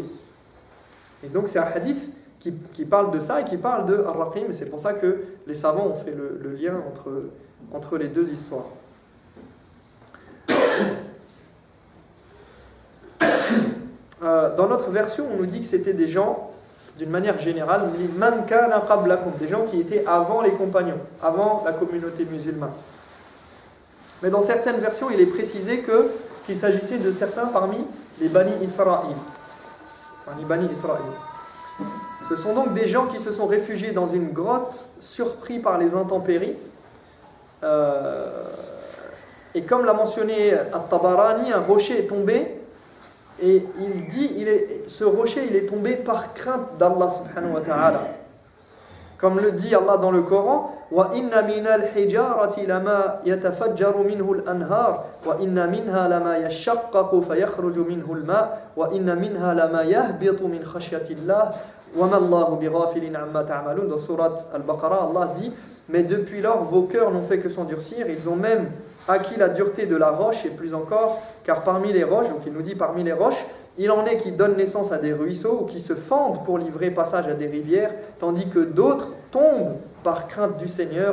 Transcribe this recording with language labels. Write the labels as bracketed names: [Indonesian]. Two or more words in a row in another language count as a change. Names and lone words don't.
[French] Et donc c'est un hadith qui parle de ça et qui parle de Ar-Raqim, et c'est pour ça que les savants ont fait le lien entre les deux histoires. Dans notre version, on nous dit que c'était des gens, d'une manière générale, on dit [Arabic] من كان قبلكم, [French] des gens qui étaient avant les compagnons, avant la communauté musulmane. Mais dans certaines versions, il est précisé qu'il s'agissait de certains parmi les Bani Israël. Ce sont donc des gens qui se sont réfugiés dans une grotte, surpris par les intempéries. Et comme l'a mentionné At-Tabarani, un rocher est tombé. Et il dit, ce rocher il est tombé par crainte d'Allah [Arabic] سبحانه وتعالى. [French] Comme le dit Allah dans le Coran, [Arabic] وَإِنَّ مِنَ الْحِجَارَةِ لَمَا يَتَفَجَّرُ مِنْهُ الْأَنْهَارُ وَإِنَّ مِنْهَا لَمَا يَشَّقَّقُ فَيَخْرُجُ مِنْهُ الْمَاءُ وَإِنَّ مِنْهَا لَمَا يَهْبِطُ مِنْ خَشْيَةِ اللَّهِ وَمَا اللَّهُ بِغَافِلٍ عَمَّا تَعْمَلُونَ. [French] Dans Surat Al-Baqarah, Allah dit mais depuis lors vos cœurs n'ont fait que s'endurcir, ils ont même acquis la dureté de la roche et plus encore, car parmi les roches, donc il nous dit parmi les roches, il en est qui donnent naissance à des ruisseaux ou qui se fendent pour livrer passage à des rivières, tandis que d'autres tombent par crainte du Seigneur.